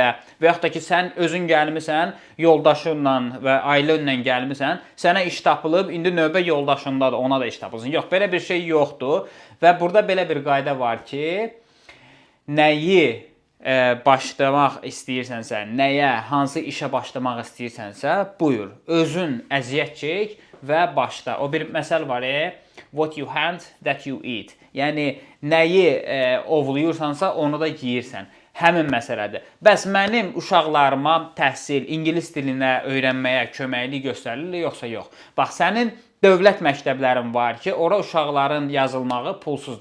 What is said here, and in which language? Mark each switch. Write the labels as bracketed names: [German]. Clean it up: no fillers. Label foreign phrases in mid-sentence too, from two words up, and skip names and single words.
[Azerbaijani] Və yaxud da ki, sən özün gəlmisən, yoldaşınla və ailənlə gəlmisən, sənə iş tapılıb, indi növbə yoldaşındadır, ona da iş tapılsın. Yox, belə bir şey yoxdur və burada belə bir qayda var ki, nəyi başlamaq istəyirsənsə, nəyə, hansı işə başlamaq istəyirsənsə, buyur, özün əziyyət çək və başla. O bir məsəl var, [English] what you hunt, that you eat. [Azerbaijani] Yəni, nəyi ovluyursansa, onu da yeyirsən. Həmin məsələdir. Bəs mənim uşaqlarıma təhsil, ingilis dilinə öyrənməyə köməklik göstərilir, yoxsa yox? Bax, sənin dövlət məktəblərin var ki, ora uşaqların yazılmağı pulsuzdur.